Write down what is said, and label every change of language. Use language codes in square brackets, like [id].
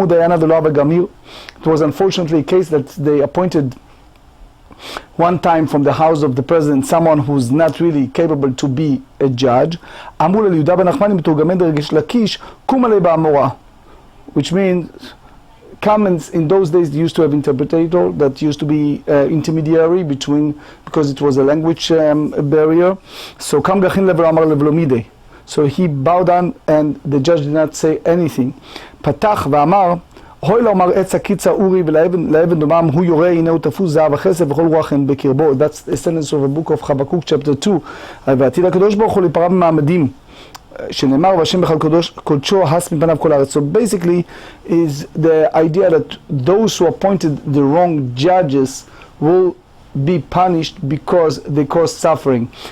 [en] It was unfortunately a case that they appointed one time from the house of the president someone who's not really capable to be a judge, which means comments. In those days they used to have interpreter that used to be intermediary between, because it was a language barrier. So so he bowed down and the judge did not say anything. [he] Patach ואמר, הוי לאמר עץ הקיצה אורי ולאבן דומם הוא יורה הנה הוא תפוס זהב וכסף וכל רוח אין בקרבו. [en] That's a sentence of a book of Habakkuk chapter 2. [he] ועתיד הקדוש ברוך הוא להיפרע במעמדים שנאמר והשם בכלל קודשו הס מפניו כל הארץ. [en] So basically is the idea that those who appointed the wrong judges will be punished because they caused suffering.